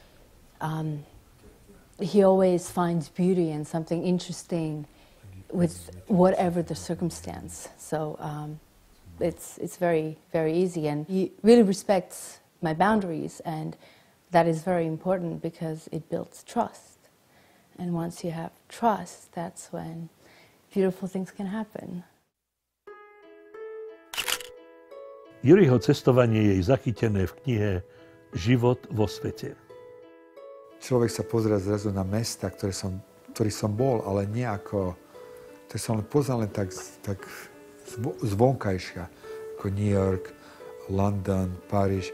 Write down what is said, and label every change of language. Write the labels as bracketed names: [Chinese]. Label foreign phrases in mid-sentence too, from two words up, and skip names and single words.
[English] He always finds beauty and something interesting with whatever the circumstance. So it's very, very easy, and he really respects my boundaries, and that is very important because it builds trust. And once you have trust, that's when beautiful things can happen. [Slovak] Juriho cestovanie je zachytené v knihe Život vo svete. Človek sa pozerá zrazu na mesta, ktorý som bol, ale nie ako, ktorý som len poznal len tak zvonkajšia, ako New York, London, Paríž.